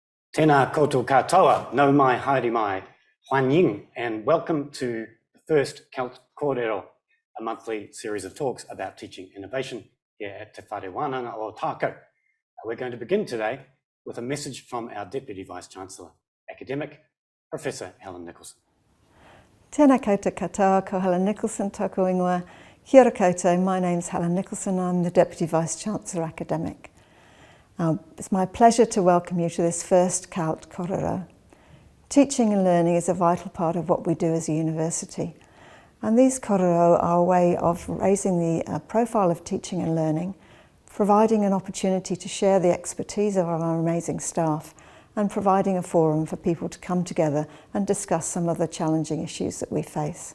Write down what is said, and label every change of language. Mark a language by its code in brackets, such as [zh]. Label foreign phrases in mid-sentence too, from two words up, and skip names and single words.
[mi] Tēnā koutou katoa, no mai, haere mai, [en] Huan and welcome to the first CALT Kōrero, a monthly series of talks about teaching innovation here at Te Whare Wānanga o Tākau. We're going to begin today with a message from our Deputy Vice-Chancellor, Academic, Professor Helen Nicholson. [mi] Tēnā koutou katoa, ko Helen Nicholson, tōku ingoa. Kia ora koutou, [en] my name's Helen Nicholson, I'm the Deputy Vice-Chancellor Academic. It's my pleasure to welcome you to this first CALT Kōrero. Teaching and learning is a vital part of what we do as a university. And these kōrero are a way of raising the profile of teaching and learning, providing an opportunity to share the expertise of our amazing staff, and providing a forum for people to come together and discuss some of the challenging issues that we face.